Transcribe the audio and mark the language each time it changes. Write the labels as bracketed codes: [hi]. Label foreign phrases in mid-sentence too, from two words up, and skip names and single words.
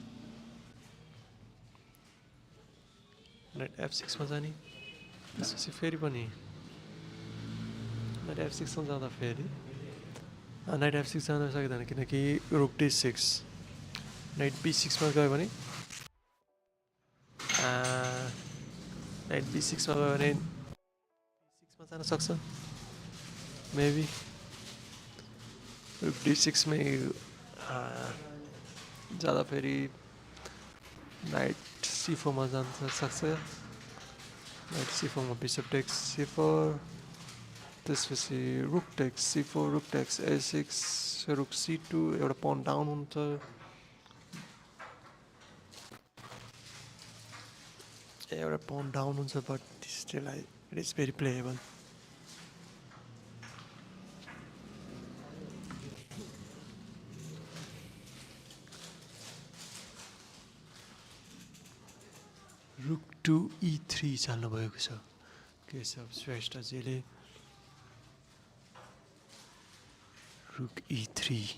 [ne] नाइट f6 मा जाने, त्यसपछि फेरि पनि नाइट f6 मा जाँदा फेरि नाइट f6 जान सकिँदैन किनकि रुक d6 नाइट b6 मा गयो भने नाइट B6 मा गयो भने B6 मा जान सक्छ मेबी D6 मै जाँदा फेरि नाइट C4 मा जान सक्छ नाइट C4 मा [en] bishop takes [ne] C4 त्यसपछि [en] rook takes C4 rook takes A6 rook C2 [ne] एउटा [en] pawn down [ne] हुन्छ एउटा [en] pawn down [ne] हुन्छ [en] but still it is very playable rook to E3 [ne] चाल्नुभएको छ केशव श्रेष्ठजीले रुक E3